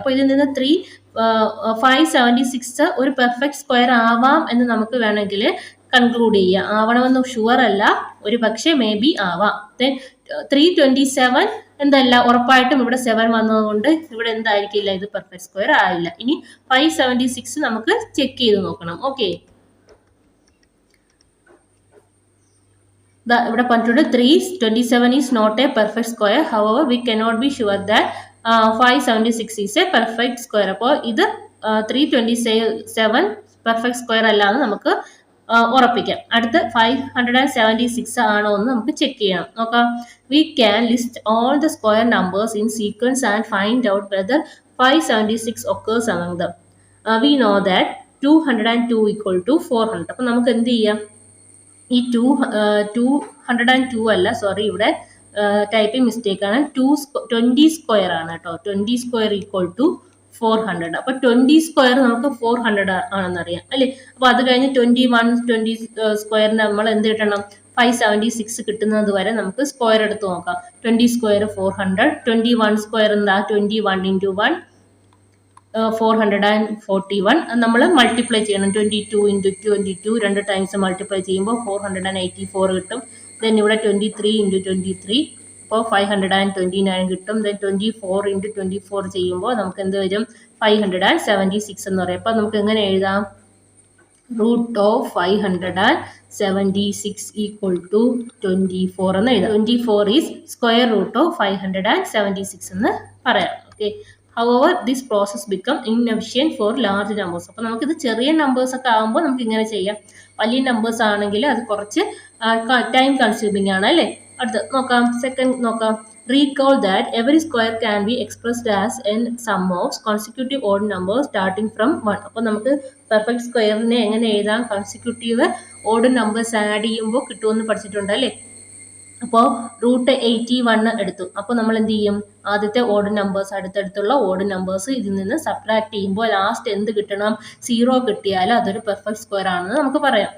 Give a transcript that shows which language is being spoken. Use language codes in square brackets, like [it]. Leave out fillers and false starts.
[ml] അപ്പോൾ ഇതിൽ നിന്ന് 576 ഒരു പെർഫെക്റ്റ് സ്ക്വയർ ആവാം എന്ന് നമുക്ക് വേണമെങ്കിൽ കൺക്ലൂഡ് ചെയ്യാം. ആവണമെന്ന് ഷുവർ അല്ല, ഒരു പക്ഷേ മേ ബി ആവാം. 327 എന്തല്ല, ഉറപ്പായിട്ടും ഇവിടെ 7 വന്നതുകൊണ്ട് ഇവിടെ എന്തായിരിക്കില്ല, ഇത് പെർഫെക്റ്റ് സ്ക്വയർ ആയില്ല. ഇനി 576 നമുക്ക് ചെക്ക് ചെയ്ത് നോക്കണം. ഓക്കെ, ഇവിടെ പറഞ്ഞിട്ടുണ്ട് [en] 327 is not a perfect square. However, we cannot be sure that 576 is a perfect square. [ml] അപ്പോൾ ഇത് 327 പെർഫെക്റ്റ് സ്ക്വയർ അല്ലാന്ന് നമുക്ക് ഉറപ്പിക്കാം. അടുത്ത് 576 ആണോ എന്ന് നമുക്ക് ചെക്ക് ചെയ്യണം. നോക്കാം. [en] We can list all the square numbers in sequence and find out whether 576 occurs among them. We know that 202 equal to 400. [ml] അപ്പോൾ നമുക്ക് എന്ത് ചെയ്യാം, ഈ 202 അല്ല, സോറി, ഇവിടെ ടൈപ്പിംഗ് മിസ്റ്റേക്ക് ആണ്. 20 സ്ക്വയർ ആണ് കേട്ടോ. 20 സ്ക്വയർ ഈക്വൽ ടു 400. അപ്പോൾ 20 സ്ക്വയർ നമുക്ക് 400 ആണെന്നറിയാം അല്ലേ. അപ്പോൾ അത് കഴിഞ്ഞ് 20 സ്ക്വയറിന് നമ്മൾ എന്ത് കിട്ടണം, 576 കിട്ടുന്നത് വരെ നമുക്ക് സ്ക്വയർ എടുത്ത് നോക്കാം. 20 സ്ക്വയർ 400, 21 സ്ക്വയർ എന്താ, 21 × 1 441. നമ്മൾ മൾട്ടിപ്ലൈ ചെയ്യണം. 22 × 22 2 ടൈംസ് മൾട്ടിപ്ലൈ ചെയ്യുമ്പോൾ 484 കിട്ടും. ദെൻ ഇവിടെ 23 × 23, അപ്പോൾ 529 കിട്ടും. ദെൻ 24 × 24 ചെയ്യുമ്പോൾ നമുക്ക് എന്ത് വരും, 576 എന്ന് പറയും. അപ്പോൾ നമുക്ക് എങ്ങനെ എഴുതാം, √576 ഈക്വൽ ടു 24 എന്ന് എഴുതാം. [en] 24 is square root of 576 [ml] എന്ന് പറയാം. [en] Okay, however this process become inefficient for large numbers. [ml] അപ്പോൾ നമുക്കിത് ചെറിയ നമ്പേഴ്സ് ഒക്കെ ആകുമ്പോൾ നമുക്ക് ഇങ്ങനെ ചെയ്യാം. വലിയ നമ്പേഴ്സ് ആണെങ്കിൽ അത് കുറച്ച് ടൈം കൺസ്യൂമിങ് ആണ് അല്ലേ. അടുത്ത് നോക്കാം, സെക്കൻഡ് നോക്കാം. [en] Recall that every square can be expressed as n sum of consecutive odd numbers starting from 1. [ml] അപ്പോൾ നമുക്ക് പെർഫെക്റ്റ് സ്ക്വയറിനെ എങ്ങനെ എഴുതാം, കൺസിക്യൂട്ടീവ് ഓഡ് നമ്പേഴ്സ് ആഡ് ചെയ്യുമ്പോൾ കിട്ടുമെന്ന് പഠിച്ചിട്ടുണ്ട് അല്ലേ. അപ്പോൾ √81 എടുത്തു. അപ്പോൾ നമ്മൾ എന്ത് ചെയ്യും, ആദ്യത്തെ ഓഡ് നമ്പേഴ്സ്, അടുത്തടുത്തുള്ള ഓഡ് നമ്പേഴ്സ് ഇതിൽ നിന്ന് സബ്ട്രാക്ട് ചെയ്യുമ്പോൾ ലാസ്റ്റ് എന്ത് കിട്ടണം, 0 കിട്ടിയാൽ അതൊരു പെർഫെക്റ്റ് സ്ക്വയർ ആണെന്ന് നമുക്ക് പറയാം.